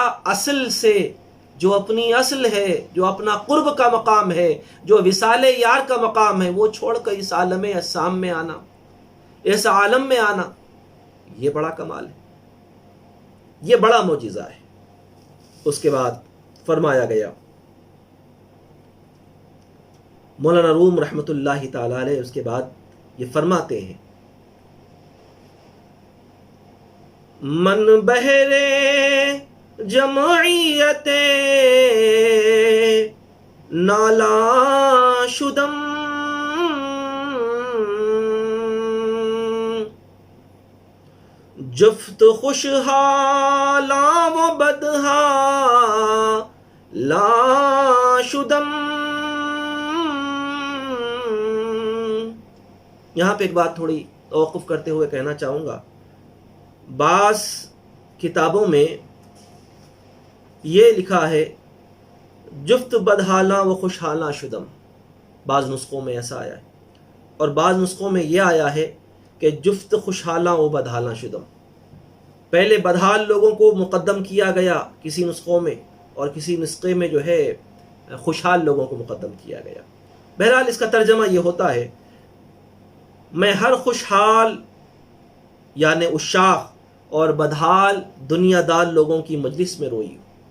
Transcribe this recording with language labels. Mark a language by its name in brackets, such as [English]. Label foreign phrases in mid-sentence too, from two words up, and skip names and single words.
[Urdu] اصل سے جو اپنی اصل ہے، جو اپنا قرب کا مقام ہے، جو وصال یار کا مقام ہے، وہ چھوڑ کر اس عالم اسام میں آنا، اس عالم میں آنا، یہ بڑا کمال ہے، یہ بڑا معجزہ ہے۔ اس کے بعد فرمایا گیا، مولانا روم رحمۃ اللہ تعالی علیہ اس کے بعد یہ فرماتے ہیں، [Persian] من بہرے جمعیت نالا شدم، جفت خوشحالاں و بدہا لا شدم۔ [Urdu] یہاں پہ ایک بات تھوڑی توقف کرتے ہوئے کہنا چاہوں گا، بعض کتابوں میں یہ لکھا ہے [Persian] جفت بدحالاں و خوشحالاں شدم، [Urdu] بعض نسخوں میں ایسا آیا ہے، اور بعض نسخوں میں یہ آیا ہے کہ [Persian] جفت خوشحالاں و بدحالاں شدم۔ [Urdu] پہلے بدحال لوگوں کو مقدم کیا گیا کسی نسخوں میں، اور کسی نسخے میں جو ہے خوشحال لوگوں کو مقدم کیا گیا۔ بہرحال اس کا ترجمہ یہ ہوتا ہے، میں ہر خوشحال یعنی عشاق اور بدحال دنیا دار لوگوں کی مجلس میں روئی ہوں۔